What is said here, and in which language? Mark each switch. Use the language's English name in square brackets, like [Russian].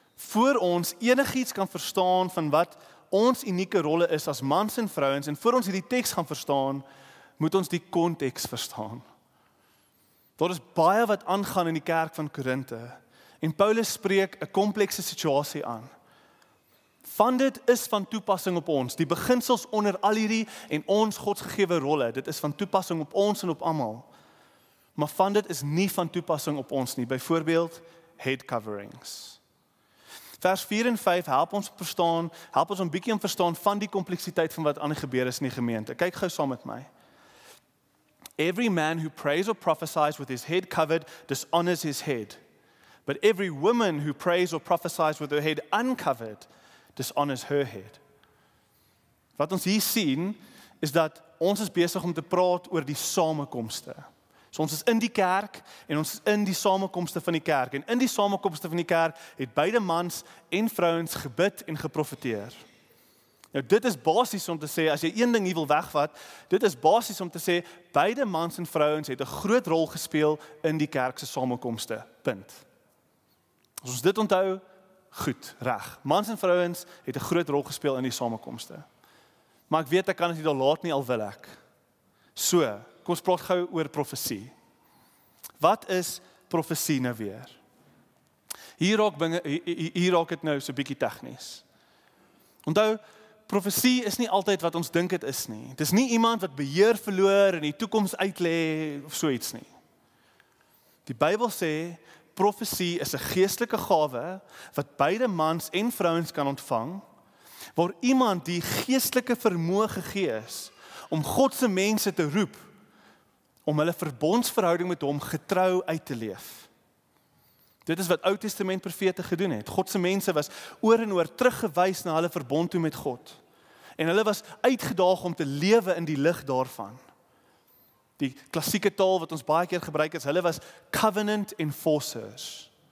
[Afrikaans] Voor ons enigiets kan verstaan van wat ons unieke rolle is as mans en vrouens, en voor ons hierdie teks gaan verstaan, moet ons die konteks verstaan. Daar is baie wat aangaan in die kerk van Korinthe. En Paulus spreek 'n komplekse situasie aan. Van dit is van toepassing op ons. Die beginsels onder al hierdie en ons Godgegewe rolle, dit is van toepassing op ons en op almal. Maar van dit is nie van toepassing op ons nie. Byvoorbeeld [English] head coverings. [Afrikaans] Vers 4 en 5 help ons om 'n bietjie om verstaan van die kompleksiteit van wat aan die gebeur is in die gemeente. Kyk gou saam met my. [English] Every man who prays or prophesies with his head covered dishonors his head. But every woman who prays or prophesies with her head uncovered dishonors her head. [Afrikaans] Wat ons hier sien, is dat ons is besig om te praat oor die samekomste. So ons is in die kerk en ons is in die samekomste van die kerk. En in die samekomste van die kerk het beide mans en vrouens gebid en geprofeteer. Nou dit is basies om te sê, as jy een ding hier wil wegvat, dit is basies om te sê, beide mans en vrouens het 'n groot rol gespeel in die kerk se samekomste. Punt. As ons dit onthou, goed, reg. Mans en vrouens het 'n groot rol gespeel in die samekomste. Maar ek weet ek kan dit nie daar laat nie, al wil ek. So, kom ons praat gou oor profesie. Wat is profesie nou weer? Hier raak dit nou so 'n bietjie tegnies. Onthou, profesie is nie altyd wat ons dink dit is nie. Dit is nie iemand wat beheer verloor en die toekoms uitlê of so iets nie. Die Bybel sê profesie is 'n geestelike gawe wat beide mans en vrouens kan ontvang, waar iemand die geestelike vermoë gegee is om God se mense te roep, om hulle verbondsverhouding met hom getrou uit te leef. Dit is wat Ou Testament profete gedoen het. God se mense was oor en oor teruggewys na hulle verbond toe met God. En hulle was uitgedaag om te lewe in die lig daarvan. Die klassieke taal wat ons baie keer gebruik is, hulle was [English] covenant enforcers.